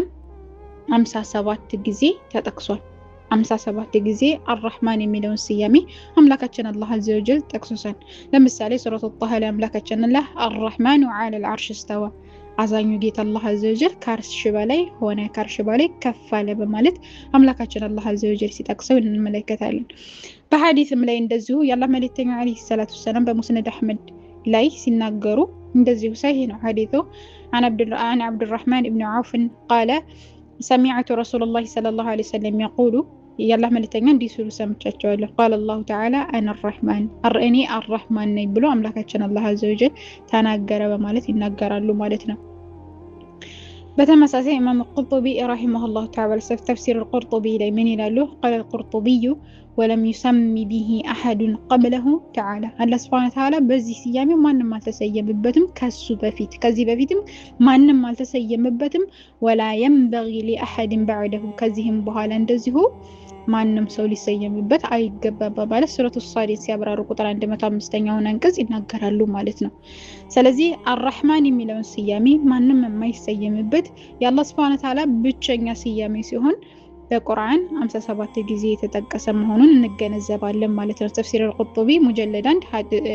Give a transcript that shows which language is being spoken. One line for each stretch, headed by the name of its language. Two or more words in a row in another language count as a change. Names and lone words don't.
Amharic: 57 ጊዜ ተጠቅሷል። 57 ጊዜ አርረሕማን የሚለውን ስያሜ አምላካችን አላህ አዘወጀል ጠቅሶታል። ለምሳሌ ሱረቱ ጣሃ ላይ አምላካችን አላህ
Arabic: الرحمن على العرش استوى
Amharic: አዛኙ ጌታ አላህ አዘወጀል ከአርሽ በላይ ሆነ ከአርሽ በላይ ከፍ አለ በማለት አምላካችን አላህ አዘወጀል ሲጠቅሰው እንመለከታለን። በሐዲስም ላይ እንደዚሁ የአላህ መልእክተኛ
Arabic: عليه الصلاة والسلام
Amharic: በሙስነድ አሕመድ ላይ ሲናገሩ እንደዚሁ ሰሂህ ነው ሐዲሱ
Arabic: عن عبد الرحمن بن عوف قال سمعت رسول الله صلى الله عليه وسلم يقول يالله
Amharic: መልእክተኛ እንዲህ ሲሉ ሰምቻቸዋለሁ
Arabic: قال الله تعالى انا الرحمن
Amharic: እኔ አርረሕማን ነኝ ብሎ አምላካችን አላህ አዘወጀል ተናገረ በማለት ይናገራሉ ማለት ነው። በተመሳሳይ ኢማም
Arabic: القرطبي رحمه الله تعالى تفسير القرطبي
Amharic: ላይ ምን ይላሉ?
Arabic: قال القرطبي ولم يسمي به أحد قبله تعالى الله سبحانه وتعالى
Amharic: በዚህ ስያሜ ማንም አልተሰየመበትም ከሱ በፊት ከዚህ በፊትም ማንም አልተሰየመበትም
Arabic: ولا ينبغي لأحد بعده
Amharic: ከዚህም በኋላ እንደዚሁ ማንም ሰው ሊሰየምበት አይገባም በማለት ሱረቱ ሷድ ሲያብራሩ ቁጥር 105ኛውን አንቀጽ ይናገራሉ ማለት ነው። ስለዚህ አርራህማን የሚለውን ስያሜ ማንም የማይሰየምበት የአላህ
Arabic: سبحانه وتعالى
Amharic: ብቸኛ ስያሜ ሲሆን በቁርአን 57 ጊዜ የተጠቀሰ መሆኑን እንገነዘባለን ማለት ነው። ተፍሲር አልቁርጡቢ ሙጀለድ 1